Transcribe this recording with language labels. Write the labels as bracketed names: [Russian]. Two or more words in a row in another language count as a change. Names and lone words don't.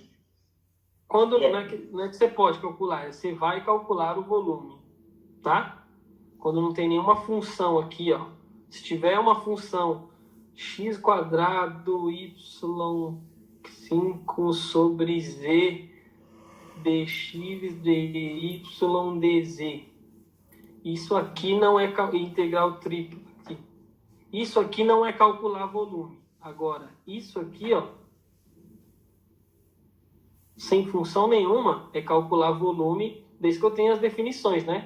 [Portuguese] Quando, não é que você pode calcular, você vai calcular o volume, tá? Quando não tem nenhuma função aqui, ó. Se tiver uma função x² y5 sobre z dx dy dz. Isso aqui não é integral tripla. Isso aqui não é calcular volume. Agora, isso aqui, ó, sem função nenhuma, é calcular volume, desde que eu tenha as definições, né?